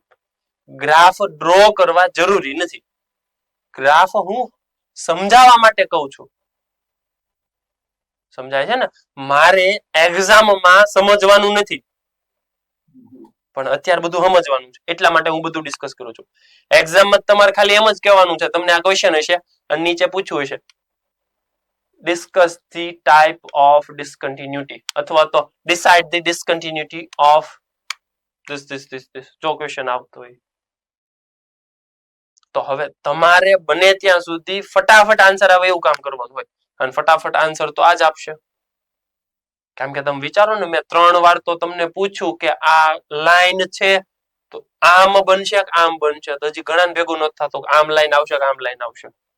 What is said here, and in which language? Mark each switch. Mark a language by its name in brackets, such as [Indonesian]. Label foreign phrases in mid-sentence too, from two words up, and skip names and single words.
[Gujarati] ગ્રાફ ડ્રો કરવા જરૂરી નથી, ગ્રાફ હું સમજાવવા માટે કહું છું. સમજાય છે ને? મારે એક્ઝામમાં સમજવાનું નથી પણ અત્યારે બધું સમજવાનું છે એટલા માટે હું બધું ડિસ્કસ કરું છું. એક્ઝામમાં તમારે ખાલી એમ જ કહેવાનું છે, તમને આ ક્વેશ્ચન હશે અને નીચે પૂછ્યું હશે [English] discuss the type of discontinuity [Gujarati] અથવા તો [English] decide the discontinuity of this [Gujarati] જો ક્વેશ્ચન આવતો હોય તો હવે તમારે બને ત્યાં સુધી ફટાફટ આન્સર આવે એવું કામ કરવાનું હોય અને ફટાફટ આન્સર તો આજ આપશે. કેમ કે તમે વિચારો ને, મેં 3 વાર તો તમને પૂછ્યું કે આ લાઈન છે તો આમ બનશે કે આમ બનશે, તો હજી ઘણા ભેગું નથી થતું આમ લાઈન આવશે કે આમ લાઈન આવશે.